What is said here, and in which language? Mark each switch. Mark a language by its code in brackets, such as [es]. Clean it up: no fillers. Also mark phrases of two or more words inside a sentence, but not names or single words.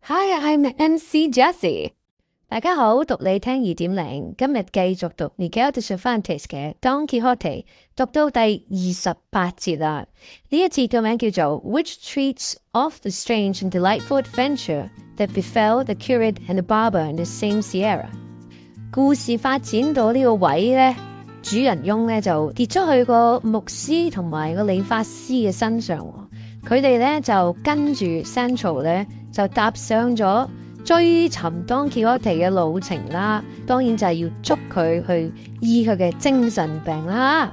[en] Hi, I'm MC Jessie。 [yue] 大家好，讀你聽2.0，今日繼續讀 Miguel de Cervantes 嘅 Don Quixote， 讀到第28節啦。呢一節嘅名叫做 [en] Which treats of the strange and delightful adventure that befell the curate and the barber in the same Sierra。 [yue] 故事發展到呢個位呢，主人翁呢就跌咗去個牧師同埋個理髮師嘅身上，佢哋呢就跟住 Central 呢就踏上咗追尋 Don Quixote 嘅路程啦，當然就係要捉佢去醫佢嘅精神病啦。